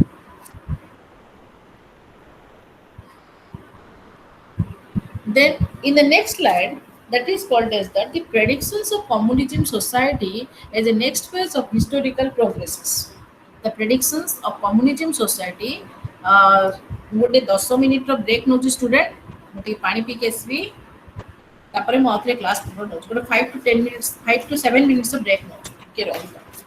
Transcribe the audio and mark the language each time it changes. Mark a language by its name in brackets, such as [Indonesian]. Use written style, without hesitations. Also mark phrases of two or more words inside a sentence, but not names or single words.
[English] Then in the next slide, that is called as that the predictions of communism society as a next phase of historical progresses. The predictions of communism society. [Odia] ଗୋଟେ 10 ମିନିଟର ବ୍ରେକ୍ ନେଉଛି ଷ୍ଟୁଡେଣ୍ଟ, ମୁଁ ଟିକେ ପାଣି ପିଇକି ଆସିବି, ତାପରେ ମୁଁ ଆଉଥରେ କ୍ଲାସ୍ ନେଉଛି, ଗୋଟେ [English] 5 to 10 minutes, 5 to 7 minutes [Odia] ବ୍ରେକ୍ ନେଉଛି, ଟିକେ ରହିବ.